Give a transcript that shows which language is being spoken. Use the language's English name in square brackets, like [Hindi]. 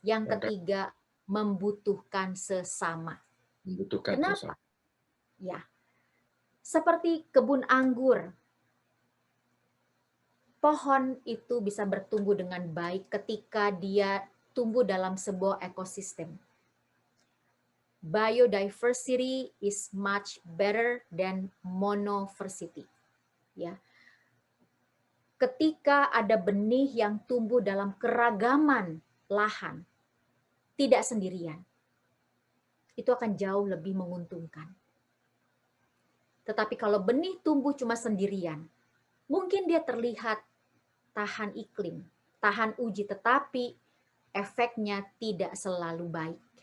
[Indonesian] Yang ketiga, membutuhkan sesama. Membutuhkan Kenapa? sesama. Ya. Seperti kebun anggur. Pohon itu bisa bertumbuh dengan baik ketika dia tumbuh dalam sebuah ekosistem. [English] Biodiversity is much better than monoversity. [Indonesian] Ya. Ketika ada benih yang tumbuh dalam keragaman lahan, tidak sendirian, itu akan jauh lebih menguntungkan. Tetapi kalau benih tumbuh cuma sendirian, mungkin dia terlihat tahan iklim, tahan uji, tetapi efeknya tidak selalu baik.